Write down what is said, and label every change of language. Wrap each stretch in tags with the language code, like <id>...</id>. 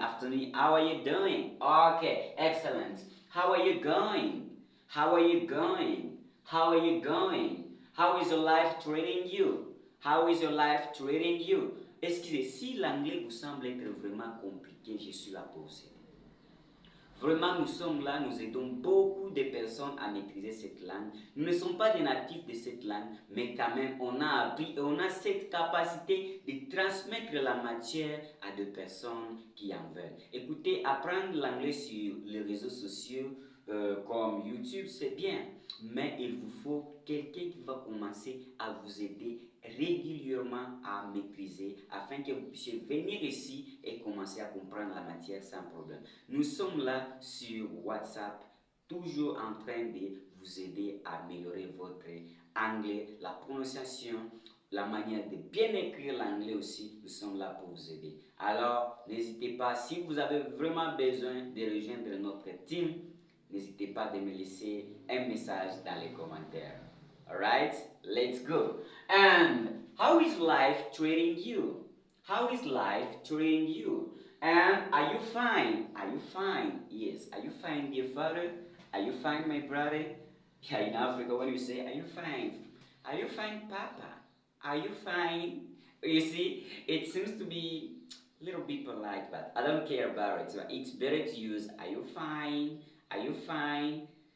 <en>After me, how are you doing? Okay, excellent. How are you going? How are you going? How are you going? How is your life treating you? How is your life treating you?</en> <fr>Excusez, si l'anglais vous semble être vraiment compliqué, je suis là pour vous aider. Vraiment, nous sommes là, nous aidons beaucoup de personnes à maîtriser cette langue. Nous ne sommes pas des natifs de cette langue, mais quand même, on a appris et on a cette capacité de transmettre la matière à des personnes qui en veulent. Écoutez, apprendre l'anglais sur les réseaux sociaux comme YouTube, c'est bien, mais il vous faut quelqu'un qui va commencer à vous aider régulièrement à maîtriser afin que vous puissiez venir ici et commencer à comprendre la matière sans problème. Nous sommes là sur WhatsApp, toujours en train de vous aider à améliorer votre anglais, la prononciation, la manière de bien écrire l'anglais aussi. Nous sommes là pour vous aider. Alors, n'hésitez pas, si vous avez vraiment besoin de rejoindre notre team, n'hésitez pas de me laisser un message dans les commentaires.</fr> <en>Alright, let's go. And how is life treating you? How is life treating you? And are you fine? Are you fine? Yes. Are you fine, dear father? Are you fine, my brother? Yeah, in Africa, when you say, are you fine? Are you fine, Papa? Are you fine? You see, it seems to be a little bit polite, but I don't care about it. So it's better to use, are you fine? Are you fine?</en>